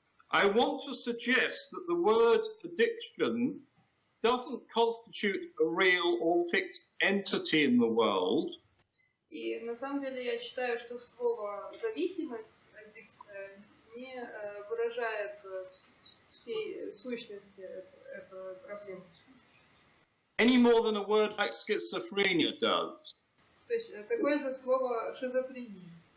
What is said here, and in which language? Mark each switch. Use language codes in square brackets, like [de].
[en] I want to suggest that the word addiction doesn't constitute a real or fixed entity in the world. [ru] И на самом деле я считаю, что слово зависимость, аддикция, не выражает всей сущности этой проблемы. [en] Any more than a word like schizophrenia does. [ru] То есть такое же слово шизофрения.